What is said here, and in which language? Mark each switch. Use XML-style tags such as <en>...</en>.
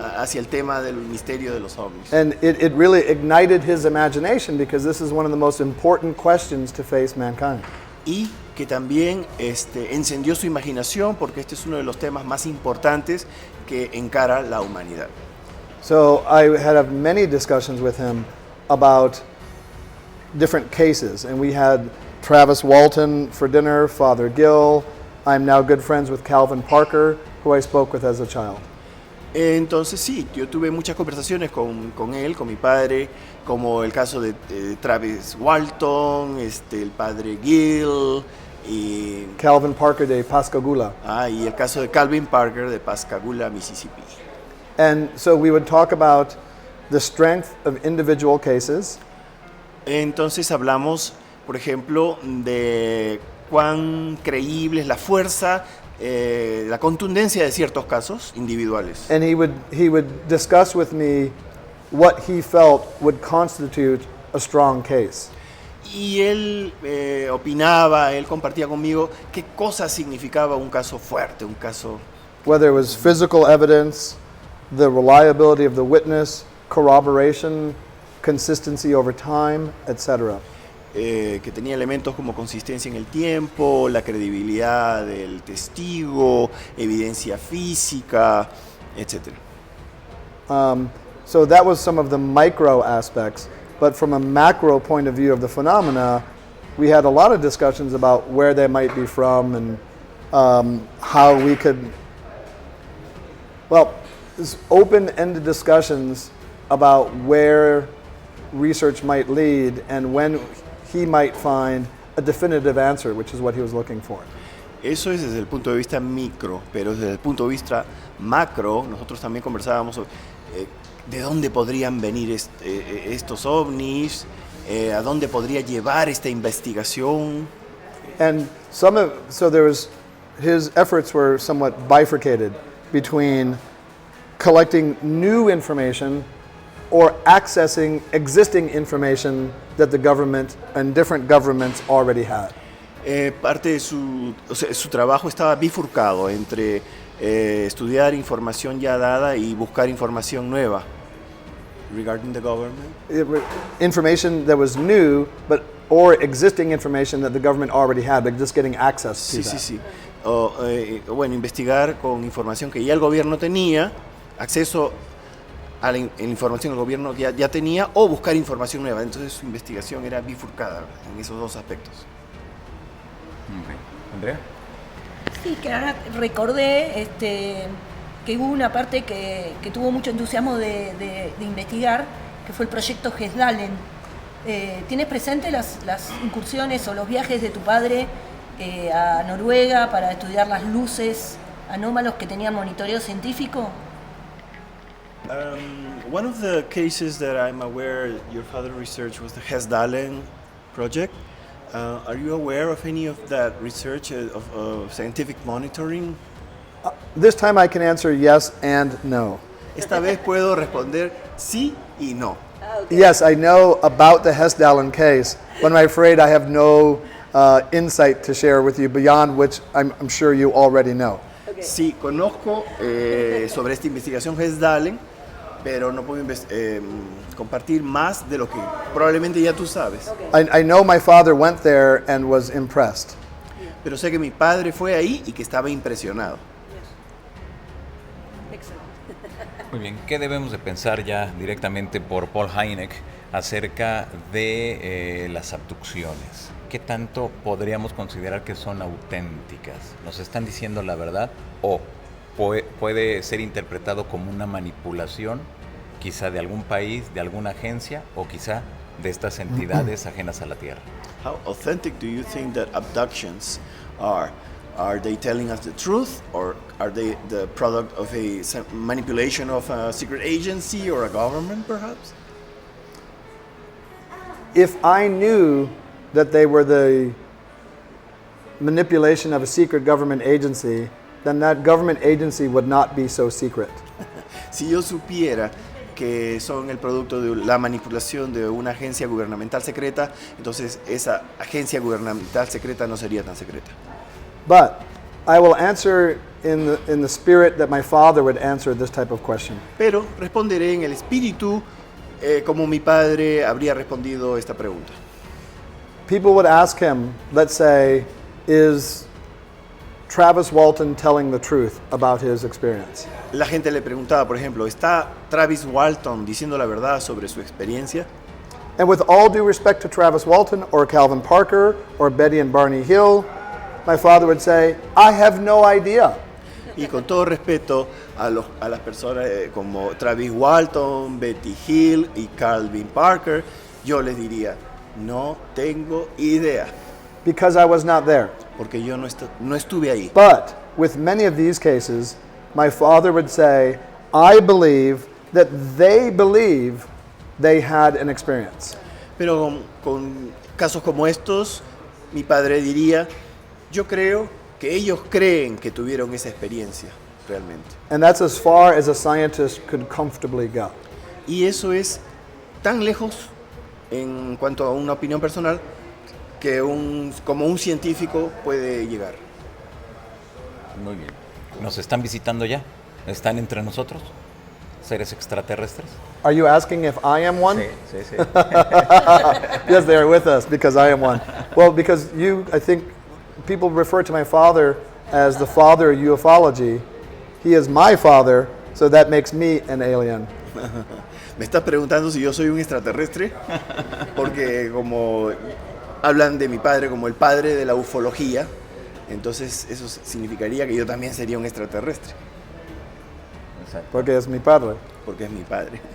<es>hacia el tema del misterio de los ovnis.</es> <en>And it really ignited his imagination because this is one of the most important questions to face mankind.</en> <es>Y que también encendió su imaginación, porque este es uno de los temas más importantes que encara la humanidad.</es> <en>So I had many discussions with him about different cases, and we had Travis Walton for dinner, Father Gill. I'm now good friends with Calvin Parker, who I spoke with as a child.</en> <es>Entonces sí, yo tuve muchas conversaciones con él, con mi padre, como el caso de Travis Walton, el padre Gill, y Calvin Parker de Pascagoula. y el caso de Calvin Parker de Pascagoula, Mississippi.</es> <en>And so we would talk about the strength of individual cases.</en> <es>Entonces hablamos, por ejemplo, de cuán creíble es la fuerza, la contundencia de ciertos casos individuales.</es> <en>And he would discuss with me what he felt would constitute a strong case.</en> <es>Y él opinaba, él compartía conmigo qué cosa significaba un caso fuerte, un caso...</es> <en>Whether it was physical evidence, the reliability of the witness, corroboration, consistency over time, etc.</en> <es>Que tenía elementos como consistencia en el tiempo, la credibilidad del testigo, evidencia física, etc.</es> <en>So that was some of the micro aspects, but from a macro point of view of the phenomena, we had a lot of discussions about where they might be from and how we could, well, open-ended discussions about where research might lead and when he might find a definitive answer, which is what he was looking for.</en> <es>Eso es desde el punto de vista micro, pero desde el punto de vista macro, nosotros también conversábamos sobre de dónde podrían venir estos ovnis, a dónde podría llevar esta investigación.</es> <en>And so there was, his efforts were somewhat bifurcated between collecting new information or accessing existing information that the government and different governments already had.</en> <es>Parte de su trabajo estaba bifurcado entre estudiar información ya dada y buscar información nueva.</es> <en>Regarding the government? Information that was new, or existing information that the government already had, but just getting access to that.</en> <es>Sí. Bueno, investigar con información que ya el gobierno tenía, acceso a la información que el gobierno ya tenía, o buscar información nueva. Entonces su investigación era bifurcada en esos dos aspectos. Okay. ¿Andrea? Sí, que ahora recordé que hubo una parte que tuvo mucho entusiasmo de investigar, que fue el proyecto Hesdalen. ¿Tienes presente las incursiones o los viajes de tu padre a Noruega para estudiar las luces anómalos que tenían monitoreo científico?</es> <en>One of the cases that I'm aware your father researched was the Hesdalen project. Are you aware of any of that research of scientific monitoring? This time I can answer yes and no.</en> <es>Esta vez puedo responder sí y no.</es> <en>Yes, I know about the Hesdalen case, but I'm afraid I have no insight to share with you beyond which I'm sure you already know. Okay.</en> <es>Sí, conozco sobre esta investigación Hesdalen, pero no puedo compartir más de lo que probablemente ya tú sabes.</es> <en>I know my father went there and was impressed.</en> <es>Pero sé que mi padre fue ahí y que estaba impresionado. Muy bien, ¿qué debemos de pensar ya directamente por Paul Hynek acerca de las abducciones? ¿Qué tanto podríamos considerar que son auténticas? ¿Nos están diciendo la verdad o puede ser interpretado como una manipulación, quizá de algún país, de alguna agencia o quizá de estas entidades ajenas a la Tierra?</es> <en>How authentic do you think that abductions are? Are they telling us the truth, or are they the product of a manipulation of a secret agency or a government, perhaps? If I knew that they were the manipulation of a secret government agency, then that government agency would not be so secret.</en> <es>Si yo supiera que son el producto de la manipulación de una agencia gubernamental secreta, entonces esa agencia gubernamental secreta no sería tan secreta.</es> <en>But I will answer in the spirit that my father would answer this type of question.</en> <es>Pero responderé en el espíritu como mi padre habría respondido esta pregunta.</es> <en>People would ask him, let's say, is Travis Walton telling the truth about his experience?</en> <es>La gente le preguntaba, por ejemplo, ¿está Travis Walton diciendo la verdad sobre su experiencia?</es> <en>And with all due respect to Travis Walton or Calvin Parker or Betty and Barney Hill, my father would say, I have no idea.</en> <es>Y con todo respeto a las personas como Travis Walton, Betty Hill y Calvin Parker, yo les diría, no tengo idea,</es> <en>Because I was not there.</en> <es>porque yo no estuve ahí.</es> <en>But with many of these cases, my father would say, I believe that they believe they had an experience.</en> <es>Pero con casos como estos, mi padre diría, yo creo que ellos creen que tuvieron esa experiencia realmente.</es> <en>And that's as far as a scientist could comfortably go.</en> <es>Y eso es tan lejos en cuanto a una opinión personal que como un científico puede llegar. Muy bien. ¿Nos están visitando ya? ¿Están entre nosotros? ¿Seres extraterrestres?</es> <en>Are you asking if I am one?</en> <es>Sí, sí.</es> <en>Yes, they are with us because I am one. Well, because I think people refer to my father as the father of ufology. He is my father, so that makes me an alien.</en> <es>Me estás preguntando si yo soy un extraterrestre, porque como hablan de mi padre como el padre de la ufología, entonces eso significaría que yo también sería un extraterrestre, Exacto. Porque es mi padre. porque es mi padre.</es>